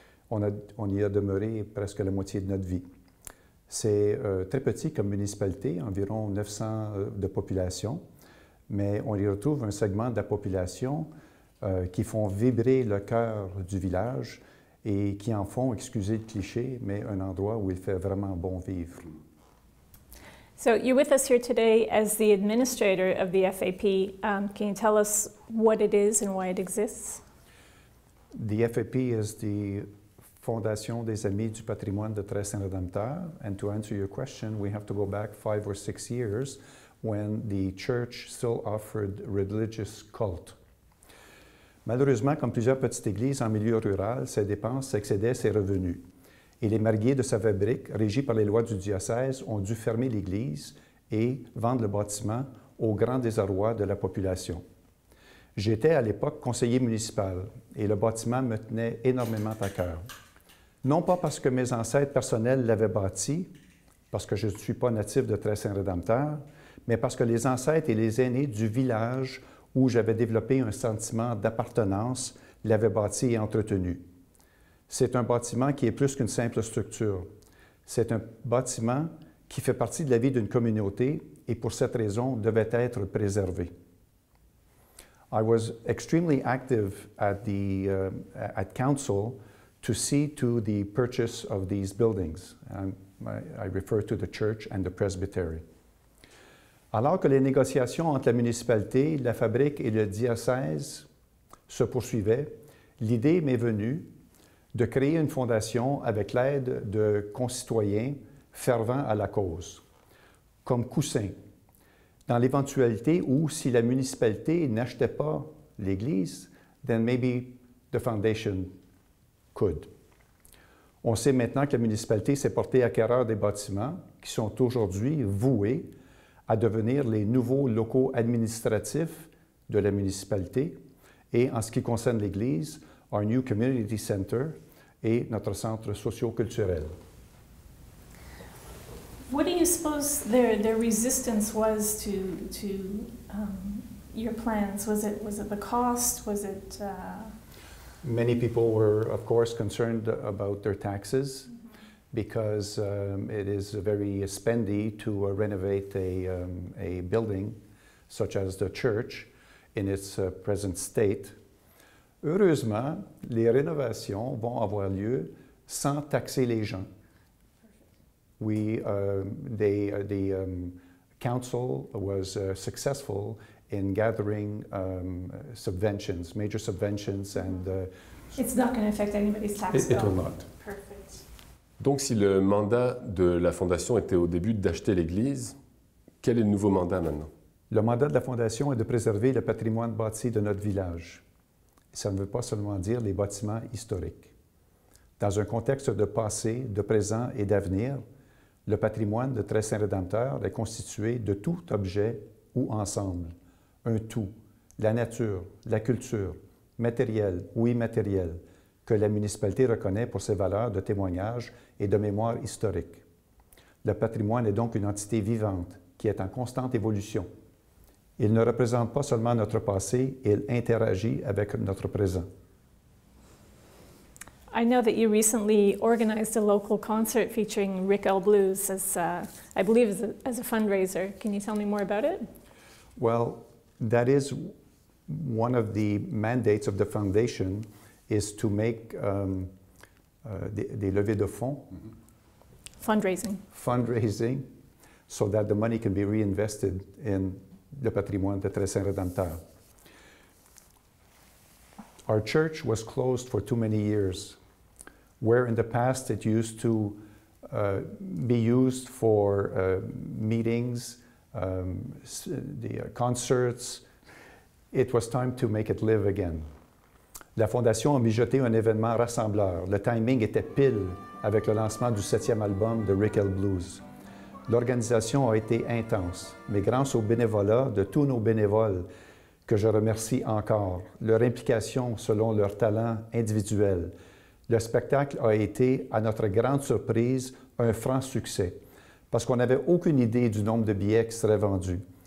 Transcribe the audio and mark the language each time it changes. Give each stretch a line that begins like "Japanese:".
French: On y a demeuré presque la moitié de notre vie. C'est très petit comme municipalité, environ 900 de population, mais on y retrouve un segment de la population qui font vibrer le cœur du village et qui en font, excusez le cliché, mais un endroit où il fait vraiment bon vivre.
English: So you're with us here today as the administrator of the FAP. Can you tell us what it is and why it exists? The FAP is the Fondation des Amis du patrimoine de Très-Saint-Rédempteur. And to answer your question, we have to go back 5 or 6 years when the church still offered religious cult.
French: Malheureusement, comme plusieurs petites églises en milieu rural, ses dépenses excédaient ses revenus. Et les mariés de sa fabrique, régis par les lois du diocèse, ont dû fermer l'église et vendre le bâtiment au grand désarroi de la population. J'étais à l'époque conseiller municipal et le bâtiment me tenait énormément à cœur. Non pas parce que mes ancêtres personnels l'avaient bâti, parce que je ne suis pas natif de Très-Saint-Rédempteur, mais parce que les ancêtres et les aînés du village où j'avais développé un sentiment d'appartenance l'avaient bâti et entretenu. C'est un bâtiment qui est plus qu'une simple structure. C'est un bâtiment qui fait partie de la vie d'une communauté et pour cette raison devait être préservé.
English: I was extremely active at council to see to the purchase of these buildings. I refer to the church and the presbytery.
French: Alors que les négociations entre la municipalité, la fabrique et le diocèse se poursuivaient, l'idée m'est venue de créer une fondation avec l'aide de concitoyens fervents à la cause, comme coussin, dans l'éventualité où, si la municipalité n'achetait pas l'Église,
English: then maybe the foundation could.
French: On sait maintenant que la municipalité s'est portée acquéreur des bâtiments qui sont aujourd'hui voués à devenir les nouveaux locaux administratifs de la municipalité et, en ce qui concerne l'Église,
English: our new community center
French: et notre centre socio-culturel.
English: What do you suppose their resistance was to your plans? Was it the cost? Was it? Many people were, of course, concerned about their taxes because it is very spendy to renovate a building such as the church in its present state.
French: Heureusement, les rénovations vont avoir lieu sans taxer les gens.
English: The council was successful in gathering subventions, major subventions, and It's not going to affect anybody's tax bill. It will not. Perfect.
French: Donc, si le mandat de la Fondation était au début d'acheter l'église, quel est le nouveau mandat maintenant? Le mandat de la Fondation est de préserver le patrimoine bâti de notre village. Ça ne veut pas seulement dire les bâtiments historiques. Dans un contexte de passé, de présent et d'avenir, le patrimoine de Très-Saint-Rédempteur est constitué de tout objet ou ensemble, un tout, la nature, la culture, matérielle ou immatérielle, que la municipalité reconnaît pour ses valeurs de témoignage et de mémoire historique. Le patrimoine est donc une entité vivante qui est en constante évolution. Il ne représente pas seulement notre passé, il interagit avec notre présent.
English: I know that you recently organized a local concert featuring Rick L. Blues as, I believe, as a fundraiser. Can you tell me more about it? Well, that is one of the mandates of the foundation is to make
French: des levées de fonds.
English: Fundraising, so that the money can be reinvested in
French: le patrimoine de Très-Saint-Rédempteur.
English: Our church was closed for too many years, where in the past it used to be used for meetings, concerts. It was time to make it live again.
French: La Fondation a mijoté un événement rassembleur. Le timing était pile avec le lancement du 7e album de Rick L. Blues. L'organisation a été intense, mais grâce au bénévolat de tous nos bénévoles, que je remercie encore, leur implication selon leur talent individuel, le spectacle a été, à notre grande surprise, un franc succès, parce qu'on n'avait aucune idée du nombre de billets qui seraient vendus.